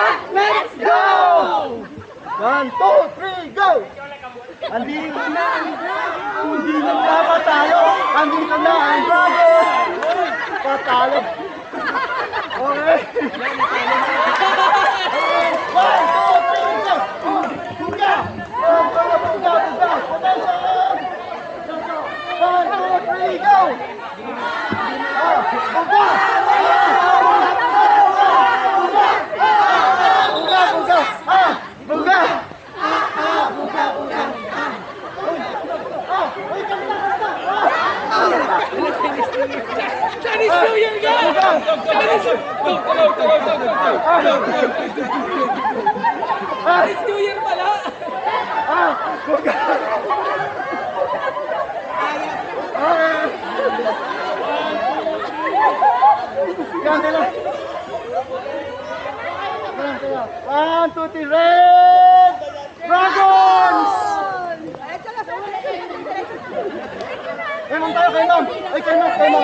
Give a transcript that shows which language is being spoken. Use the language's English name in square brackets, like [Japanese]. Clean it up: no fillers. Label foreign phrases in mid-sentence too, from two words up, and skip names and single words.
[English] Let's go! 1, 2, 3, go! [Filipino] Andito na hindi lang dapat tayo. Andito na ang Dragon. Patalo. [English] Okay. 1, 2, 3, go! Buga! Buga! Attention! 1, 2, 3, go! Buga! Buga! [Filipino] Chinese New Year ka! Chinese New Year pala! [English] One, two, three, Red Dragons! [Filipino] Kay ma'am tayo, kay ma'am! Ay, kay ma'am!